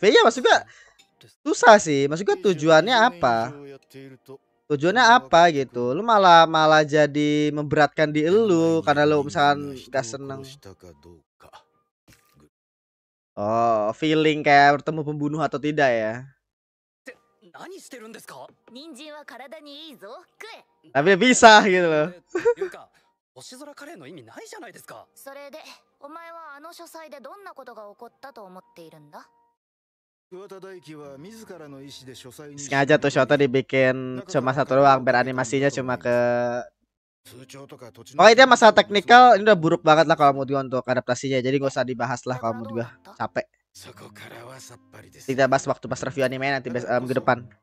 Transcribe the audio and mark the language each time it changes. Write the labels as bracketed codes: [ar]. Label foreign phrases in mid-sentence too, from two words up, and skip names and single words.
[id] Iya, maksud gua susah sih. Maksud gua tujuannya apa? Tujuannya apa gitu? Lu malah jadi memberatkan di elu karena lu misalkan gak seneng. Oh, feeling kayak bertemu pembunuh atau tidak ya. [ja] 何してるんですか？人参は体にいいぞ。食え。 [id] Tapi dia bisa gitu loh. [ja] いうか、星空カレーの意味ないじゃないですか。それで、お前はあの書斎でどんなことが起こったと思っているんだ？ [id] Sengaja tuh shotnya dibikin cuma satu doang biar animasinya cuma ke. Oh itu masalah teknikal ini udah buruk banget lah kalau menurut gua untuk adaptasinya. Jadi gak usah dibahas lah kalau menurut gua. Capek. Kita bahas waktu pas review anime nanti minggu depan.